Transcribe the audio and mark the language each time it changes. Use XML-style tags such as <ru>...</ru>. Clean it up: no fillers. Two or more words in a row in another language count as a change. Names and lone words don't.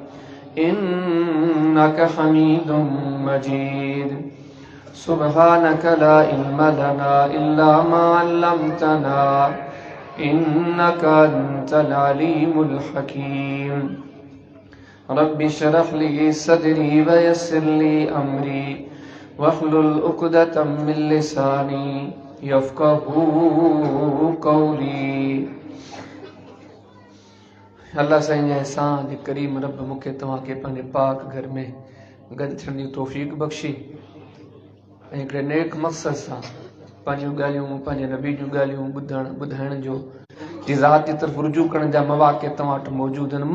<ar>إنك حميد مجيد سبحانك لا علم لنا إلا ما علمتنا إنك أنت العليم الحكيم رب اشرح لي صدري ويسر لي أمري واحلل عقدة من لساني يفقهوا قولي</ar> <sd>अल्लाह साईं जे एहसान जे करीम रब मूंखे तव्हांखे पंहिंजे पाक घर में गॾु थियण जी तौफ़ीक़ बख़्शी ऐं हिकिड़े नेक मक़सद सां पंहिंजियूं ॻाल्हियूं पंहिंजे नबी जूं ॻाल्हियूं ॿुधाइण जो जी ज़ात जी तरफ़ रुजू करण जा मौक़ा तव्हां वटि मौजूदु आहिनि।</sd>